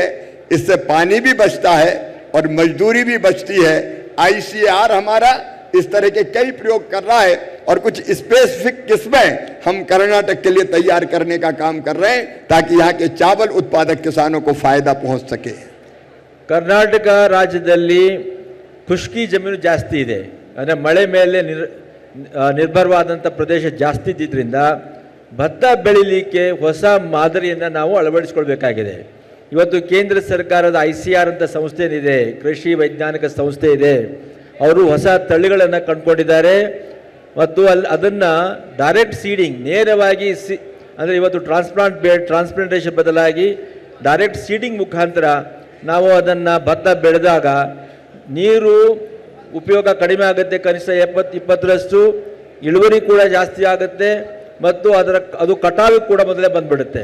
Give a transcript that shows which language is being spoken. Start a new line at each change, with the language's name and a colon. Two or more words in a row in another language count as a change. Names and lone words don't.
Hindi: इससे पानी भी बचता है और मजदूरी भी बचती है। ICAR हमारा इस तरह के कई प्रयोग कर रहा है और कुछ स्पेसिफिक किस्में हम कर्नाटक के लिए तैयार करने का काम कर रहे हैं ताकि यहाँ के चावल उत्पादक किसानों को फायदा पहुंच सके।
Kannada: ಕರ್ನಾಟಕ ರಾಜ್ಯದಲ್ಲಿ ಖುಷ್ಕಿ ಜಮೀನು ಜಾಸ್ತಿ ಇದೆ, ಅಂದರೆ ಮಳೆ ಮೇಲೆ ನಿರ್ಭರವಾದಂಥ ಪ್ರದೇಶ ಜಾಸ್ತಿ ಇದ್ದಿದ್ದರಿಂದ ಭತ್ತ ಬೆಳಿಲಿಕ್ಕೆ ಹೊಸ ಮಾದರಿಯನ್ನು ನಾವು ಅಳವಡಿಸ್ಕೊಳ್ಬೇಕಾಗಿದೆ. ಇವತ್ತು ಕೇಂದ್ರ ಸರ್ಕಾರದ ICAR ಅಂತ ಸಂಸ್ಥೆ ಏನಿದೆ, ಕೃಷಿ ವೈಜ್ಞಾನಿಕ ಸಂಸ್ಥೆ ಇದೆ, ಅವರು ಹೊಸ ತಳಿಗಳನ್ನು ಕಂಡುಕೊಂಡಿದ್ದಾರೆ ಮತ್ತು ಅದನ್ನು
English: direct seeding
Kannada: ನೇರವಾಗಿ ಅಂದರೆ ಇವತ್ತು ಟ್ರಾನ್ಸ್ಪ್ಲಾಂಟೇಷನ್ ಬದಲಾಗಿ
English: direct seeding
Kannada: ಮುಖಾಂತರ ನಾವು ಅದನ್ನು ಭತ್ತ ಬೆಳೆದಾಗ ನೀರು ಉಪಯೋಗ ಕಡಿಮೆ ಆಗುತ್ತೆ, ಕನಿಷ್ಠ 20% ಇಳುವರಿ ಕೂಡ ಜಾಸ್ತಿ ಆಗುತ್ತೆ ಮತ್ತು ಅದು ಕಟಾವು ಕೂಡ ಮೊದಲೇ ಬಂದ್ಬಿಡುತ್ತೆ.